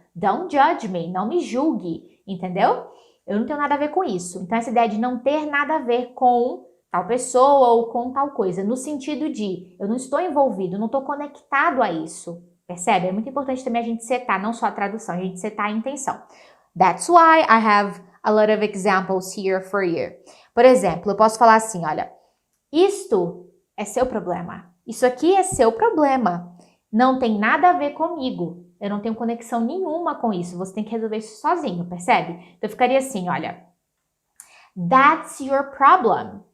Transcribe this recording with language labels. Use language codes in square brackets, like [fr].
[en] Don't judge me, [pt] não me julgue, entendeu? Eu não tenho nada a ver com isso. Então, essa ideia de não ter nada a ver com tal pessoa ou com tal coisa, no sentido de eu não estou envolvido, não estou conectado a isso. Percebe? É muito importante também a gente setar, não só a tradução, a gente setar a intenção. [en] That's why I have a lot of examples here for you. [pt] Por exemplo, eu posso falar assim, olha, isto é seu problema. Isso aqui é seu problema. Não tem nada a ver comigo. Eu não tenho conexão nenhuma com isso. Você tem que resolver isso sozinho, percebe? Então, eu ficaria assim, olha. [en] That's your problem.